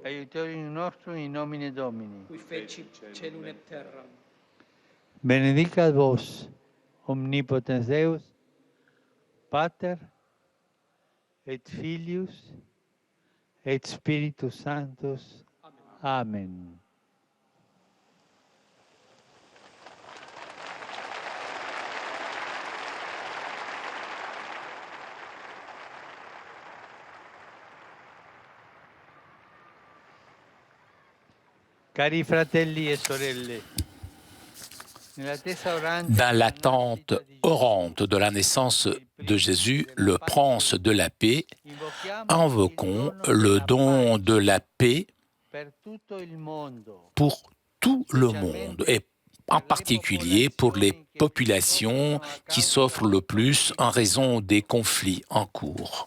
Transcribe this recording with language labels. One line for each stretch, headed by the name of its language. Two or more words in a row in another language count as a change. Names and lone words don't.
Latin: aiutorium nostrum in nomine Domini. Qui fecit celum et terram. Benedicat vos, omnipotens Deus, Pater, et Filius, et Spiritus Sanctus. Amen.
Italian: Cari fratelli e sorelle,
French: Dans l'attente orante de la naissance de Jésus, le prince de la paix, invoquons le don de la paix pour tout le monde et en particulier pour les populations qui souffrent le plus en raison des conflits en cours.